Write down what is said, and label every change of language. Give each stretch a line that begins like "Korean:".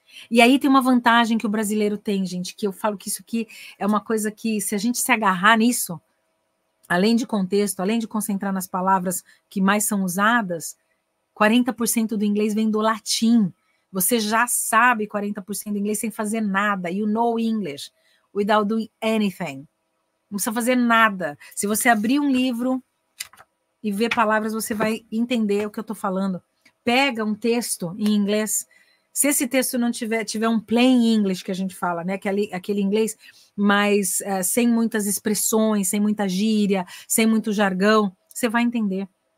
Portuguese: E aí tem uma vantagem que o brasileiro tem, gente, que eu falo que isso aqui é uma coisa que, se a gente se agarrar nisso, além de contexto, além de concentrar nas palavras que mais são usadas, 40% do inglês vem do latim. Você já sabe 40% do inglês sem fazer nada.
English: You know English without doing anything.
Portuguese: Não precisa fazer nada. Se você abrir um livro e ver palavras, você vai entender o que eu estou falando. Pega um texto em inglês. Se esse texto não tiver um plain English, que a gente fala, né? Aquele inglês, mas sem muitas expressões, sem muita gíria, sem muito jargão, você vai entender.